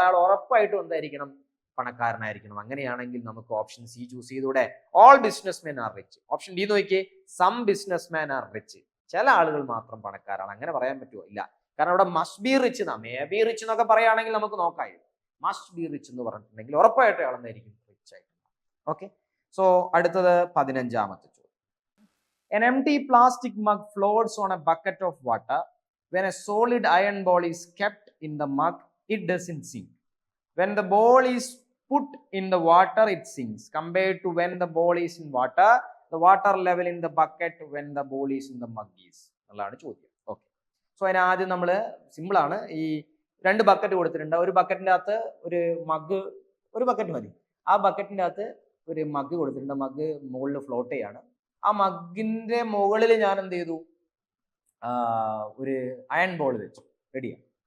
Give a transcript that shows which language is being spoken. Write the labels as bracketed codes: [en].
[ml] അയാൾ ഉറപ്പായിട്ടും എന്തായിരിക്കണം? പണക്കാരനായിരിക്കണം. അങ്ങനെയാണെങ്കിൽ നമുക്ക് ഓപ്ഷൻ സി ചൂസ് ചെയ്തൂടെ? [en] All business men are rich. Option D നോക്കിയേ, some business man are rich. [ml] ചില ആളുകൾ മാത്രം പണക്കാരാണ്. അങ്ങനെ പറയാൻ പറ്റുമോ? ഇല്ല, കാരണം അവിടെ മസ്റ്റ് ബി റിച്ച് എന്നാ. മേ ബി റിച്ച് എന്നൊക്കെ പറയുകയാണെങ്കിൽ നമുക്ക് നോക്കായിരുന്നു. മസ്റ്റ് ബി റിച്ച് എന്ന് പറഞ്ഞിട്ടുണ്ടെങ്കിൽ ഉറപ്പായിട്ടും അയാൾ എന്തായിരിക്കും? റിച്ച് ആയിരിക്കും. [en] okay, so [ml] അടുത്തത് 15ാമത്തെ ചോദ്യം. [en] An empty plastic mug floats on a bucket of water. when a solid iron ball is kept in the mug, it doesn't sink. When the ball is put in the water, it sinks. Compared to when the ball is in water, the water level in the bucket when the ball is in the mug is. [ml] എന്നുള്ളതാണ് ചോദ്യം. Okay, so അതിന് ആദ്യം നമ്മൾ simple ആണ്. ഈ 2 bucket കൊടുത്തിട്ടുണ്ട്. ഒരു ബക്കറ്റിൻ്റെ അകത്ത് ഒരു മഗ്, ഒരു ബക്കറ്റ് മതി. ആ ബക്കറ്റിൻ്റെ അകത്ത് ഒരു മഗ് കൊടുത്തിട്ടുണ്ട്. മഗ് മുകളിൽ ഫ്ലോട്ട് ചെയ്യാണ്. ആ മഗിന്റെ മുകളിൽ ഞാൻ എന്ത് ചെയ്തു, ഒരു അയൺ ബോൾ വെച്ചു. റെഡിയാണ്.